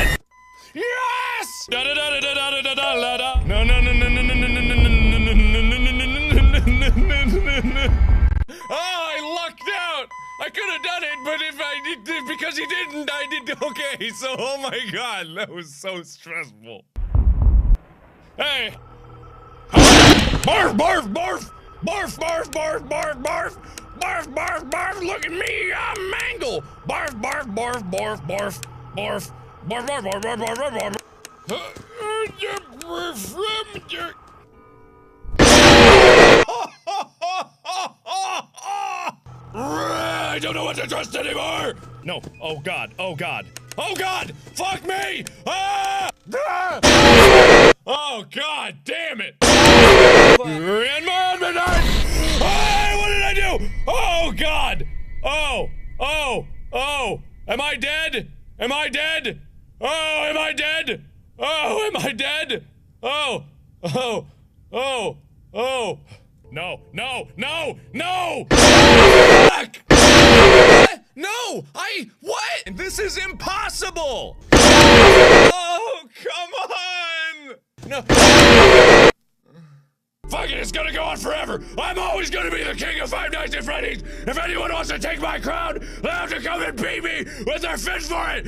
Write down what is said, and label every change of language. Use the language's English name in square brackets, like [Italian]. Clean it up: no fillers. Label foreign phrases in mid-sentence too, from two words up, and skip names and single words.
[English] Yes! Da da da da da da da da da. No no no no no no no no no no no no no. Oh, I lucked out. I could have done it, but if I did, because he didn't, I did. Okay, so oh my God, that was so stressful. Hey. Barf barf barf barf barf barf barf barf barf barf barf. Look at me, I'm Mangle. Barf barf barf barf barf barf. Barf, barf, barf, barf, barf, barf, I don't know what to trust anymore! No. Oh, God. Oh, God. Oh, God! Fuck me! Ah! Oh, God damn it! In my midnight! Hey, what did I do? Oh, God! Oh! Oh! Oh! Am I dead? Am I dead? Oh, am I dead? Oh, am I dead? Oh, oh, oh, oh. No, no, no, no! Fuck! No! What? This is impossible! Oh, come on! No. Fuck it, it's gonna go on forever! I'm always gonna be the king of Five Nights at Freddy's! If anyone wants to take my crown, they'll have to come and beat me with their fist for it!